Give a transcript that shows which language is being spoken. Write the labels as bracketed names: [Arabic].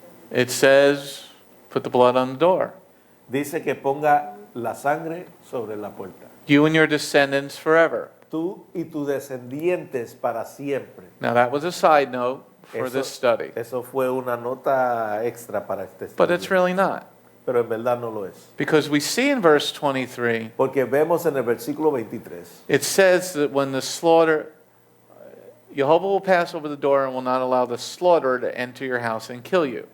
[English] It says, put the blood on the door. [Spanish] Dice que ponga la sangre sobre la puerta. [English] You and your descendants forever. [Spanish] Tú y tus descendientes para siempre. [English] Now that was a side note for this study, [Spanish] Eso fue una nota extra para este [English] but [Spanish] estudio. [English] it's really not. [Spanish] Pero en verdad no lo es. [English] Because we see in verse 23, [Spanish] Porque vemos en el versículo 23 [English] it says that when the Jehovah will pass over the door and will not allow the slaughterer to enter your house and kill you.